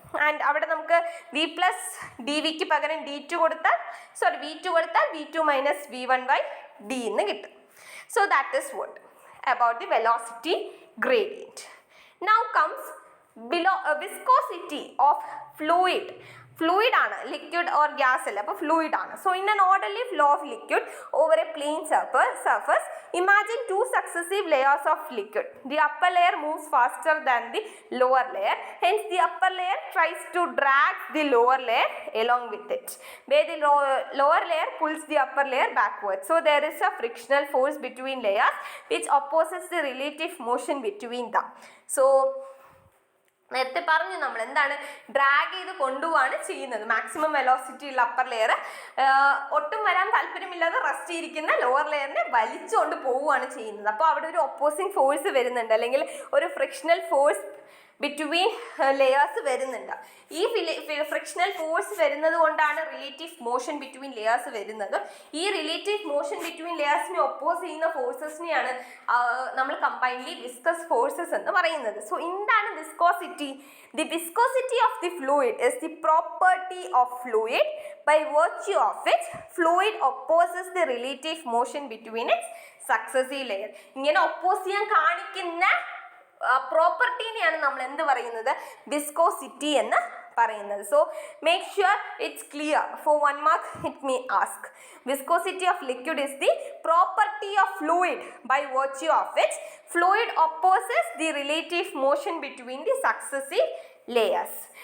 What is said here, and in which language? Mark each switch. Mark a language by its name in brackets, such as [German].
[Malayalam] And അവിടെ നമുക്ക് V plus D വിക്ക് പകരം വി2 കൊടുത്താൽ വി2 മൈനസ് v1 ബൈ ഡി എന്ന് കിട്ടും. [English] So that is what about the velocity gradient. Now comes viscosity of fluid [Malayalam] fluid ആണ്, liquid or gas അല്ല, അപ്പോൾ fluid ആണ്. [English] So in an orderly flow of liquid over a plane surface, imagine two successive layers of liquid. The upper layer moves faster than the lower layer, hence the upper layer tries to drag the lower layer along with it, where the lower layer pulls the upper layer backwards. So there is a frictional force between layers which opposes the relative motion between them. [Malayalam] So നേരത്തെ പറഞ്ഞു നമ്മൾ എന്താണ് drag ചെയ്ത് കൊണ്ടുപോവാണ് ചെയ്യുന്നത്. Maximum velocity ഉള്ള upper layer ഒട്ടും വരാൻ താല്പര്യമില്ലാതെ rest ചെയ്തിരിക്കുന്ന ലോവർ ലെയറിനെ വലിച്ചുകൊണ്ട് പോവുകയാണ് ചെയ്യുന്നത്. അപ്പോൾ അവിടെ ഒരു ഒപ്പോസിങ് ഫോഴ്സ് വരുന്നുണ്ട്, അല്ലെങ്കിൽ ഒരു ഫ്രിക്ഷണൽ ഫോഴ്സ് ബിറ്റ്വീൻ ലെയേഴ്സ് വരുന്നുണ്ട്. ഈ ഫ്രിക്ഷണൽ ഫോഴ്സ് വരുന്നത് കൊണ്ടാണ് റിലേറ്റീവ് മോഷൻ ബിറ്റ്വീൻ ലെയേഴ്സ് വരുന്നത്. ഈ റിലേറ്റീവ് മോഷൻ ബിറ്റ്വീൻ ലെയേഴ്സിനെ ഒപ്പോസ് ചെയ്യുന്ന ഫോഴ്സസിനെയാണ് നമ്മൾ കമ്പൈൻലി വിസ്കസ് ഫോഴ്സസ് എന്ന് പറയുന്നത്. സോ എന്താണ് viscosity? [English] The viscosity of the fluid is the property of fluid by virtue of it fluid opposes the relative motion between its successive layer. [Malayalam] ഇങ്ങനെ oppose ചെയ്യാൻ കാണിക്കുന്ന പ്രോപ്പർട്ടീനെയാണ് നമ്മൾ എന്ത് പറയുന്നത്? വിസ്കോസിറ്റി എന്ന് പറയുന്നത്. [English] So make sure it's clear. For 1 mark it may ask. Viscosity of liquid is the property of fluid by virtue of which fluid opposes the relative motion between the successive layers.